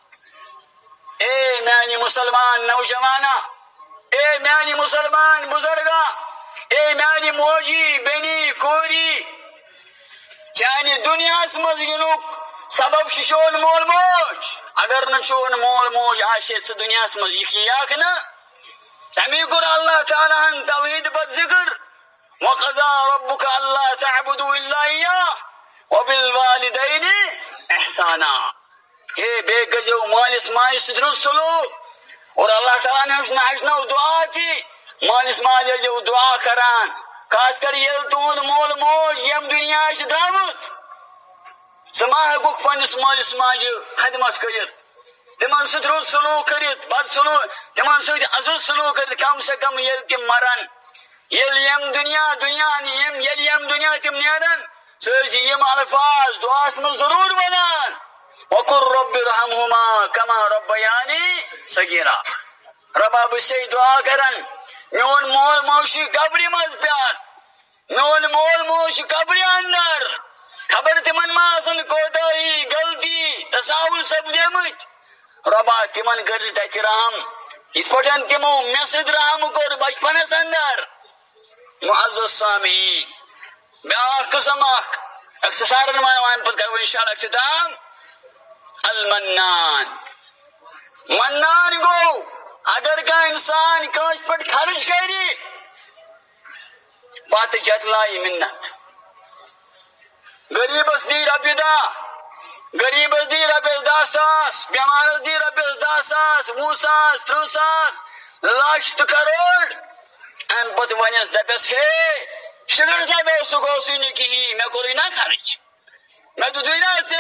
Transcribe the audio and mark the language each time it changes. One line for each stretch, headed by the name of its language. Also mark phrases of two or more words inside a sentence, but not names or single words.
Kashmiri: اے میانہِ مسلمان نوجوانا اے میانہِ مسلمان بزرگا اے میانہِ موجی بیٚنی کوری چانہِ دُنیاہس منٛز یِنُک سبب چھُ چون مول موج اگر نہٕ چون مول موج آسہِ ژٕ دُنیاہس منٛز یِکھ نہٕ تمی کور اللہ تعالیٰ ہن توحید پتہٕ ذکر
Arabic: وقضى ربك الا تعبدوا الا اياه وبالوالدين احسانا
Kashmiri: اے بے گزو مالس ماج سۭتۍ رُت سلوک اور اللہ تعالیٰ نے ہچنو دعا تہِ مالس ماج ٲسۍزیو دعا کران خاص کر ییٚلہِ تُہُنٛد مول موج ییٚمہِ دُنیا چھُ درٛامُت ژٕ ما ہٮ۪کُکھ پننس مالس ماجہِ خدمت کٔرِتھ تمن سۭتۍ رُت سلوک کٔرِتھ بد سلوک تمن سۭتۍ اصل سلوک کٔرِتھ کم سے کم ییٚلہِ تِم مرن ییٚلہِ یِم دُنیا تِم نیرن ژٕ ٲسۍ یِم الفاظ دعاہس منٛز ضروٗر ونان
Arabic: وقل رب ارحمهما كما ربياني صغيرا
Kashmiri: ربا بہٕ چھُسے دعا کران میون مول موج چھُ قبرِ منٛز پٮ۪تھ میون مول موج چھُ قبرِ اندر خبر تمن ما آسن کوتاہی غلطی تساہل سپدیمت ربا تمن کر تتہ رحم اس پٹن تمو مے سۭتۍ رحم کور بچپنس اندر. معزز سامعین بیاکھ قسم اخ اختصارن ون پتہ کرو انشاءاللہ اختتام. المنان. منان گو اگر کا انسان کانس پٹ خرچ کری پتہ جتلائی منت. غریبس دی رۄپیہِ دہ, غریبس دی رۄپیس 10,000, بیمارس دی رۄپیس 10,000, 20,000, 30,000, لچھ تہٕ کروڑ. ام پتہ ونس دپس ہے شُگرس لگو سہ گوسٕے نہٕ کہین مے کوٚرُے نا خرچ مے دِتُے نا ژےٚ.